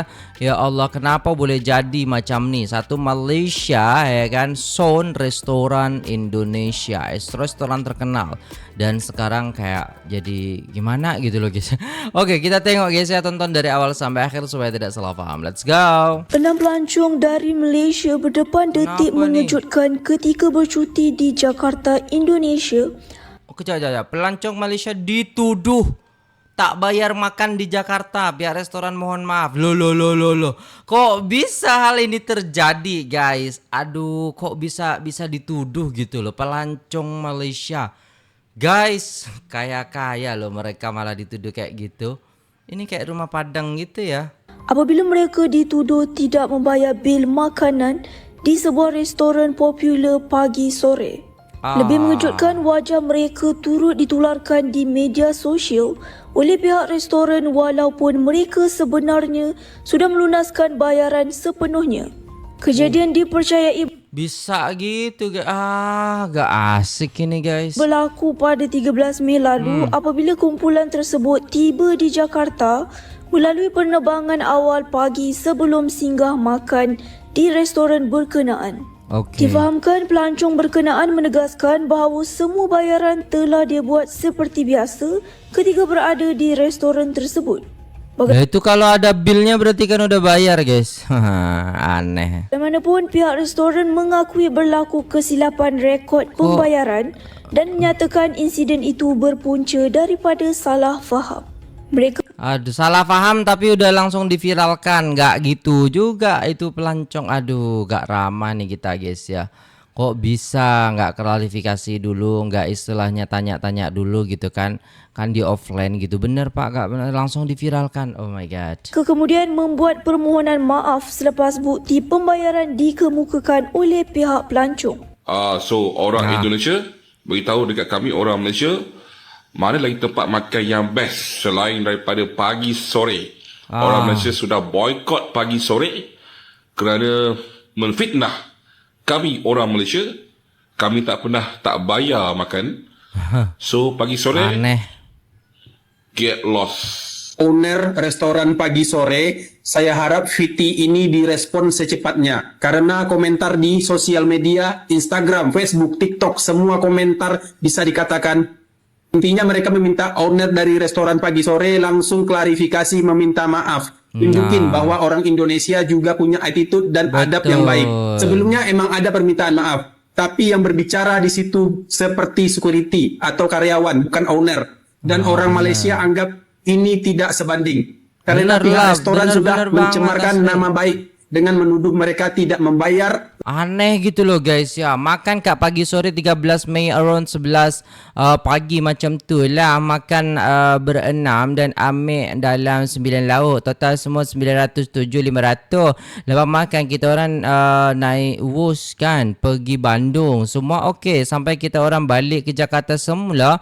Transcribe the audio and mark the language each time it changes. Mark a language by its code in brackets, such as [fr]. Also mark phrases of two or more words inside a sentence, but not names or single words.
[ms] Ya Allah, kenapa boleh jadi macam nih? Satu Malaysia ya kan, Son restoran Indonesia, restoran terkenal. [id] Dan sekarang kayak jadi gimana gitu loh guys. Oke, kita tengok guys ya, tonton dari awal sampai akhir supaya tidak salah paham. [en] Let's go. [ms] 6 pelancong dari Malaysia berdepan detik [id] Kenapa [ms] mengejutkan ketika bercuti di Jakarta, Indonesia. Oke, kejap. Pelancong Malaysia dituduh tak bayar makan di Jakarta. Pihak restoran mohon maaf. [id] Loh. Kok bisa hal ini terjadi guys? Aduh, kok bisa dituduh gitu loh pelancong Malaysia. Guys, kaya loh mereka malah dituduh kayak gitu. Ini kayak rumah Padang gitu ya. [ms] Apabila mereka dituduh tidak membayar bil makanan di sebuah restoran popular pagi sore. Lebih mengejutkan, wajah mereka turut ditularkan di media sosial oleh pihak restoran walaupun mereka sebenarnya sudah melunaskan bayaran sepenuhnya. Kejadian dipercayai [id] Bisa gitu gak asik ini guys. [ms] berlaku pada 13 Mei lalu apabila kumpulan tersebut tiba di Jakarta melalui penerbangan awal pagi sebelum singgah makan di restoran berkenaan. [id] Oke. [ms] Difahamkan pelancong berkenaan menegaskan bahawa semua bayaran telah dia buat seperti biasa ketika berada di restoran tersebut. [id] Nah itu kalau ada bilnya berarti kan udah bayar guys. Aneh. [ms] Bagaimanapun, pihak restoran mengakui berlaku kesilapan rekod pembayaran dan menyatakan insiden itu berpunca daripada salah faham. Mereka [id] Aduh, salah paham tapi udah langsung diviralkan. Gak gitu juga itu pelancong. Aduh, gak ramah nih kita guys ya. Kok bisa gak klarifikasi dulu, gak istilahnya tanya-tanya dulu gitu kan. Kan di offline gitu. Bener pak, gak bener, langsung diviralkan. [en] Oh my god. [ms] kemudian membuat permohonan maaf selepas bukti pembayaran dikemukakan oleh pihak pelancong. So orang Indonesia beritahu dekat kami orang Malaysia, mana lagi tempat makan yang best selain daripada pagi sore. Orang Malaysia sudah boykot pagi sore kerana menfitnah kami orang Malaysia. Kami tak pernah tak bayar makan. So pagi sore [id] Aneh. [en] get lost. [id] Owner restoran pagi sore, saya harap VT ini direspon secepatnya. Karena komentar di sosial media, Instagram, Facebook, TikTok, semua komentar bisa dikatakan. Intinya mereka meminta owner dari restoran pagi sore langsung klarifikasi, meminta maaf. Tunjukin bahwa orang Indonesia juga punya attitude dan adab yang baik. Sebelumnya emang ada permintaan maaf. Tapi yang berbicara di situ seperti security atau karyawan, bukan owner. Dan orang Malaysia anggap ini tidak sebanding. Karena pihak restoran sudah mencemarkan nama baik dengan menuduh mereka tidak membayar. Aneh gitu loh guys ya. [ms] Makan kat pagi sore 13 Mei around 11 pagi macam tu lah. Makan berenam dan ambil dalam 9 lauk. Total semua 907, 500. Lepas makan kita orang naik bus kan, pergi Bandung. Semua okey sampai kita orang balik ke Jakarta semula.